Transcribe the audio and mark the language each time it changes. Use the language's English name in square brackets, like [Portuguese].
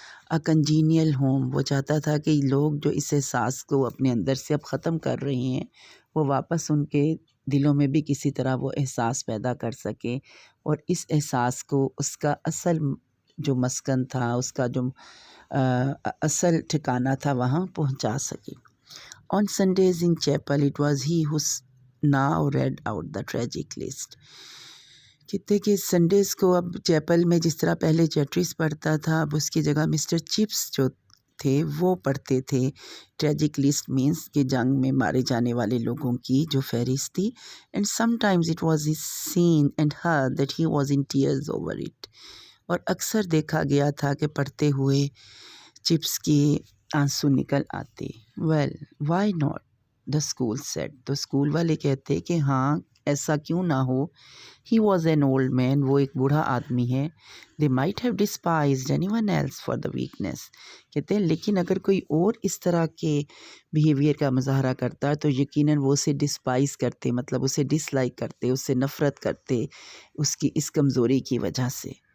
[English] a congenial home, [Urdu] وہ چاہتا تھا کہ لوگ جو اس احساس کو اپنے اندر سے اب ختم کر رہے ہیں وہ واپس ان کے دلوں میں بھی کسی طرح وہ احساس پیدا کر سکے، اور اس احساس کو اس کا اصل جو مسکن تھا، اس کا جو اصل ٹھکانہ تھا وہاں پہنچا سکے. [English] On Sundays in chapel, it was he who now read out the tragic list. [Urdu] کہتے کہ سنڈیز کو اب چیپل میں جس طرح پہلے چیٹریس پڑھتا تھا، اب اس کی جگہ مسٹر چپس جو تھے وہ پڑھتے تھے. [English] tragic list means [Urdu] کہ جنگ میں مارے جانے والے لوگوں کی جو فہرست تھی. [English] And sometimes it was seen and heard that he was in tears over it. [Urdu] اور اکثر دیکھا گیا تھا کہ پڑھتے ہوئے چپس کی آنسو نکل آتے. [English] well why not, the school set, [Urdu] تو اسکول والے کہتے کہ ہاں ایسا کیوں نہ ہو. [English] he was an old man, [Urdu] وہ ایک بوڑھا آدمی ہے. [English] they might have despised anyone else for the weakness, [Urdu] کہتے ہیں لیکن اگر کوئی اور اس طرح کے بیہیویئر کا مظاہرہ کرتا تو یقیناً وہ اسے ڈسپائز کرتے، مطلب اسے ڈس لائک کرتے، اس سے نفرت کرتے اس کی اس کمزوری کی وجہ سے.